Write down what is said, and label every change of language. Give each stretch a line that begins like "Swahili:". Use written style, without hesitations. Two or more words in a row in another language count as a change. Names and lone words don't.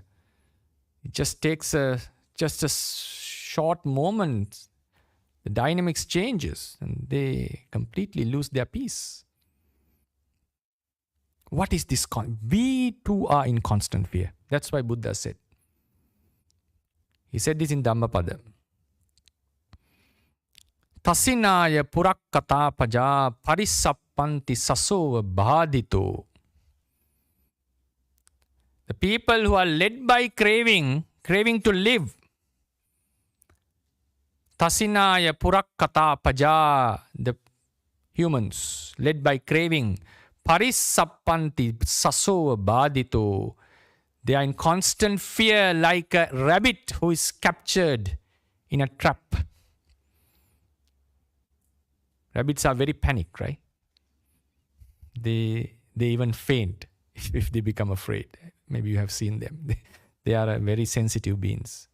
English: It just takes a short moment. The dynamics changes and they completely lose their peace. What is this? We too are in constant fear. That's why Buddha said. He said this in Dhammapada.
Pali: Tasinaya purakkata paja parisappanti sasova bhadito.
English: The people who are led by craving to live.
Pali: Tasinaya purakkata paja,
English: the humans led by craving.
Pali: Parisappanti sasova bhadito.
English: They are in constant fear like a rabbit who is captured in a trap. Rabbits are very panicked, right? They even faint if they become afraid. Maybe you have seen them. They are very sensitive beings.